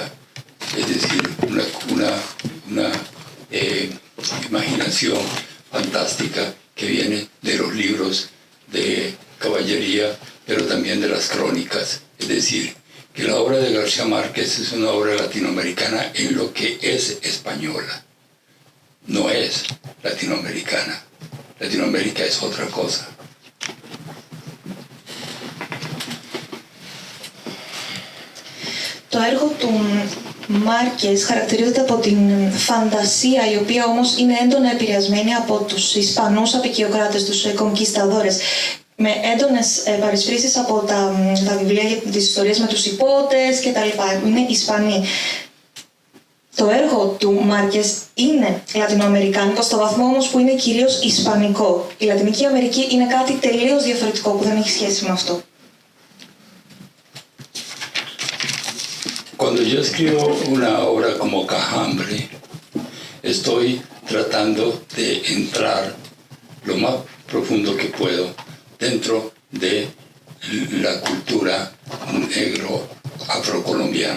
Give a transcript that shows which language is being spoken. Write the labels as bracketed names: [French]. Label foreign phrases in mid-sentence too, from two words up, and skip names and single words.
[Spanish] Es decir, una imaginación fantástica que viene de los libros de caballería, pero también de las crónicas. Es decir, que la obra de García Márquez es una obra latinoamericana en lo que es española. No es latinoamericana. Latinoamérica es otra cosa. [Greek] Το έργο του Μάρκες χαρακτηρίζεται από την φαντασία, η οποία όμως είναι έντονα επηρεασμένη από τους Ισπανούς αποικιοκράτες, τους κονκισταδόρες, με έντονες παρισφρήσεις από τα βιβλία για τις ιστορίες με τους υπότες κτλ. Είναι Ισπανοί. Το έργο του Μάρκες είναι λατινοαμερικάνικο, στο βαθμό όμως που είναι κυρίως ισπανικό. Η Λατινική Αμερική είναι κάτι τελείως διαφορετικό που δεν έχει σχέση με αυτό. [Spanish] Cuando yo escribo una obra como Cajambre, estoy tratando de entrar lo más profundo que puedo dentro de la cultura negro-afrocolombiana.